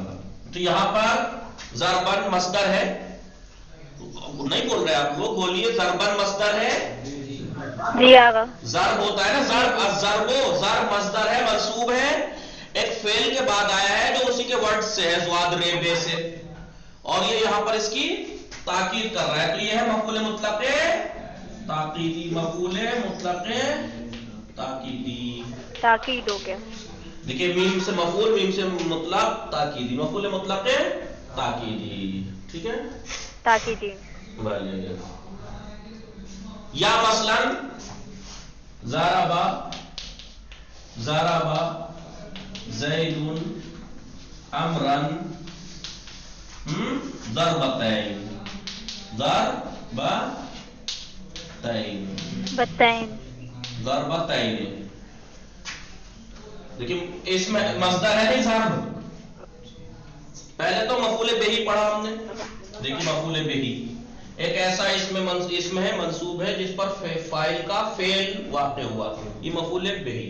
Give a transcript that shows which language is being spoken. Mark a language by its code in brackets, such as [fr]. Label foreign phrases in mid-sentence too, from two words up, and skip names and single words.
[ur] تو یہاں پر ضربن مصدر ہے، نہیں بول رہے آپ لوگ، بولیے ضربن مصدر ہے، ضرب ہوتا ہے نا، ضرب مصدر ہے، منصوب ہے، ایک فعل کے بعد آیا ہے جو اسی کے ورڈ سے ہے، زواد ریبے سے، اور یہ یہاں پر اس کی تاکید کر رہا ہے۔ تو یہ ہے مفعول مطلق تاکیدی، مفعول مطلق تاکیدی، تاکید ہو گیا۔ دیکھیے میم سے مفعول، میم سے مطلق، تاکیدی، مفعول مطلق تاکیدی، ٹھیک ہے؟ تاکیدی۔ [ar] یا مثلا ضرب زید عمرن ضربتین، [ur] لیکن اس میں مصدر ہے نہیں ضرب۔ پہلے تو مفعول بہی پڑھا ہم نے، دیکھیے مفعول بہی ایک ایسا اسم ہے، منصوب ہے، جس پر فاعل کا فعل واقع ہوا، یہ مفعول بہی۔